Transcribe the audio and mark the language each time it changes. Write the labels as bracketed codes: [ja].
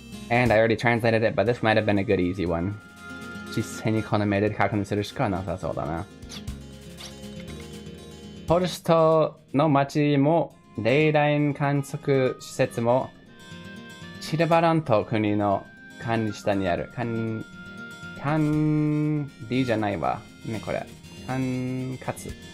[en] And I already translated it, but this might have been a good easy one. [ja] 実際にこの目で確認するしかなさそうだな. ホルストの町もレイライン観測施設もシルバラント国の管理下にある管理じゃないわねこれ管轄